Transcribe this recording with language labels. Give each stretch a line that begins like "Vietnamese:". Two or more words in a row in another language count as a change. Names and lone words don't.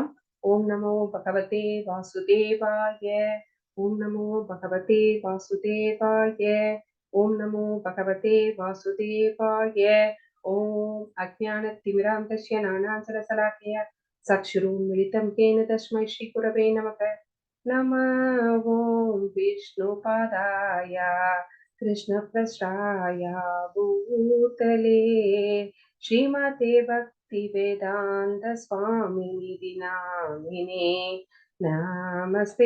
Sanskrit: ॐ नमो भगवते वासुदेवाय. ॐ नमो भगवते वासुदेवाय. ॐ नमो भगवते वासुदेवाय. ॐ अज्ञानतिमिरान्धस्य नानाञ्जनशलाकया चक्षुरुन्मीलितम् केन तस्मै श्री गुरवे नमः. नमः ओं विष्णुपादाय कृष्णप्रस्थाय भूतले श्रीमते भक्तिवेदान्तस्वामिनिधि नामिने नमस्ते